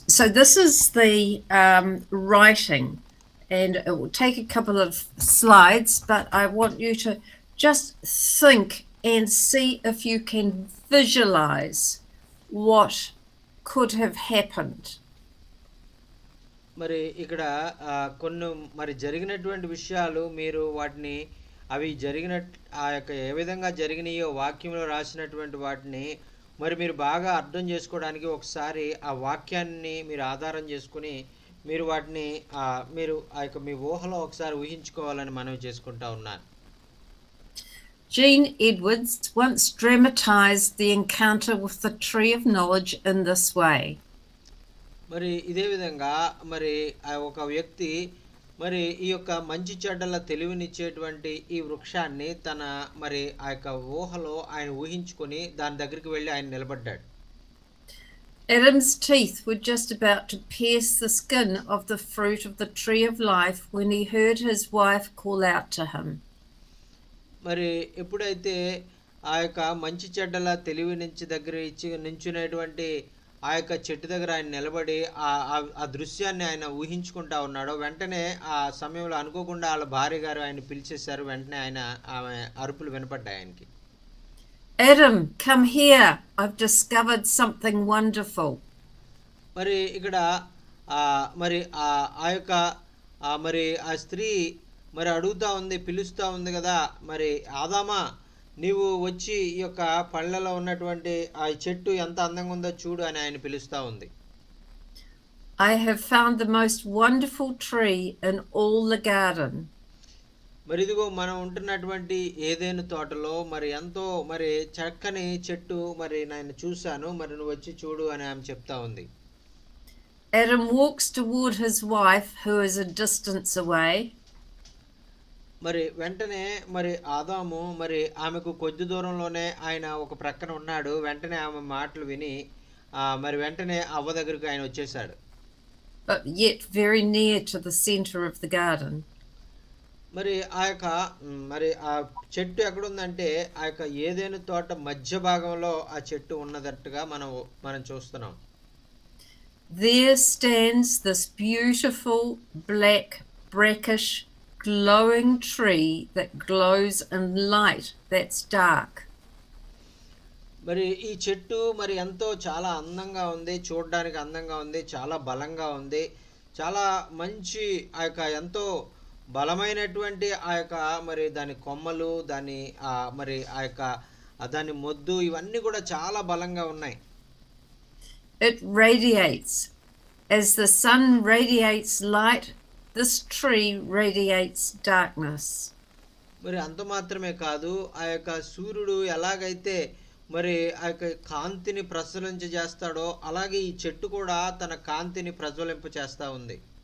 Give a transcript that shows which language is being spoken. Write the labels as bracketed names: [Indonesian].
[English] So this is the writing, and it will take a couple of slides, but I want you to just think and see if you can visualize what could have happened. [Telugu] మరి ఇక్కడ కొన్ని మరి జరిగినటువంటి విషయాలు మీరు వాటిని అవి ఆ యొక్క ఏ విధంగా జరిగినాయో వాక్యంలో రాసినటువంటి వాటిని మరి మీరు బాగా అర్థం చేసుకోవడానికి ఒకసారి ఆ వాక్యాన్ని మీరు ఆధారం చేసుకుని మీరు వాటిని మీరు ఆ యొక్క మీ ఊహలో ఒకసారి ఊహించుకోవాలని మనవి చేసుకుంటా ఉన్నాను. [English] Jean Edwards once dramatized the encounter with the tree of knowledge in this way. [Telugu] మరి ఇదే విధంగా మరి ఆ ఒక వ్యక్తి మరి ఈ యొక్క మంచి చెడ్డల తెలివినిచ్చేటువంటి ఈ వృక్షాన్ని తన మరి ఆ యొక్క ఊహలో ఆయన ఊహించుకొని దాని దగ్గరికి వెళ్ళి ఆయన నిలబడ్డాడు. [English] Adam's teeth were just about to pierce the skin of the fruit of the tree of life when he heard his wife call out to him. [Telugu] మరి ఎప్పుడైతే ఆ యొక్క మంచి చెడ్డల తెలివి నుంచి దగ్గర నించునేటువంటి ఆ యొక్క చెట్టు దగ్గర ఆయన నిలబడి ఆ దృశ్యాన్ని ఆయన ఊహించుకుంటా ఉన్నాడో వెంటనే ఆ సమయంలో అనుకోకుండా వాళ్ళ భార్య గారు ఆయన పిలిచేశారు. వెంటనే ఆమె అరుపులు వినపడ్డాయి ఆయనకి. [English] Adam, come here. I've discovered something wonderful. [Telugu] మరి ఇక్కడ మరి ఆ యొక్క మరి ఆ స్త్రీ మరి అడుగుతా ఉంది, పిలుస్తూ ఉంది కదా, మరి ఆదామా నీవు వచ్చి ఈ యొక్క పళ్ళలో ఉన్నటువంటి ఆ చెట్టు ఎంత అందంగా ఉందో చూడు అని ఆయన పిలుస్తూ ఉంది. [English] I have found the most wonderful tree in all the garden. [Telugu] మరి ఇదిగో మనం ఉంటున్నటువంటి ఏదైనా తోటలో మరి ఎంతో మరి చక్కని చెట్టు మరి నేను చూశాను, మరి నువ్వు వచ్చి చూడు అని ఆమె చెప్తా ఉంది. [English] Adam walks toward his wife, who is a distance away. [Telugu] మరి వెంటనే మరి ఆదాము మరి ఆమెకు కొద్ది దూరంలోనే ఆయన ఒక ప్రక్కన ఉన్నాడు. వెంటనే ఆమె మాటలు విని మరి వెంటనే అవ్వ దగ్గరికి ఆయన వచ్చేసాడు. [English] But yet very near to the center of the garden. [Telugu] మరి ఆ యొక్క మరి ఆ చెట్టు ఎక్కడుందంటే ఆ యొక్క ఏదైనా తోట మధ్య భాగంలో ఆ చెట్టు ఉన్నదట్టుగా మనం చూస్తున్నాం. [English] There stands this beautiful black brackish glowing tree that glows in light that's dark. [Telugu] మరి ఈ చెట్టు మరి ఎంతో చాలా అందంగా ఉంది, చూడడానికి అందంగా ఉంది, చాలా బలంగా ఉంది, చాలా మంచి ఆ యొక్క ఎంతో బలమైనటువంటి ఆ యొక్క మరి దాని కొమ్మలు దాని మరి ఆ యొక్క దాని మొద్దు ఇవన్నీ కూడా చాలా బలంగా ఉన్నాయి. [English] It radiates as the sun radiates light. This tree radiates darkness. [Telugu] మరి అంత మాత్రమే కాదు, ఆ యొక్క సూర్యుడు ఎలాగైతే మరి ఆ యొక్క కాంతిని ప్రసరింపజేస్తాడో అలాగే ఈ చెట్టు కూడా తన కాంతిని ప్రజ్వలింప చేస్తా ఉంది.